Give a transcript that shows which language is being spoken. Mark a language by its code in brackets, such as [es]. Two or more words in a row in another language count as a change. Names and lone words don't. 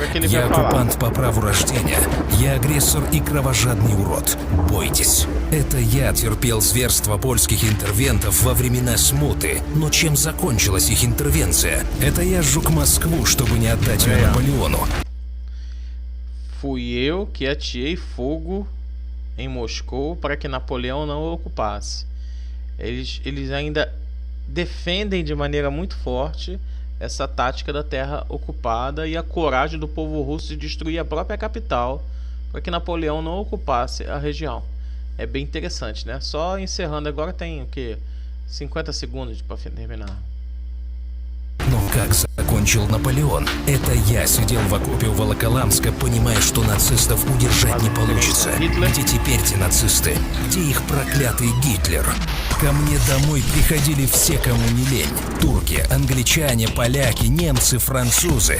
[ru] Я оккупант по праву рождения. Я агрессор и кровожадный урод. Бойтесь. Это я терпел зверства польских интервентов во времена смуты. Но чем закончилась их интервенция? Это я сжег Москву, чтобы не отдать ее Наполеону. [pt] Fui eu que ateei fogo em Moscou para que Napoleão não o ocupasse. Eles ainda defendem de maneira muito forte essa tática da terra ocupada e a coragem do povo russo de destruir a própria capital para que Napoleão não ocupasse a região. É bem interessante, né? Só encerrando agora, tem o que? 50 segundos para terminar. [ru] Но как закончил Наполеон? Это я сидел в окопе у Волоколамска, понимая, что нацистов удержать не получится. Где теперь те нацисты? Где их проклятый Гитлер? Ко мне домой приходили все, кому не лень. Турки, англичане, поляки, немцы, французы.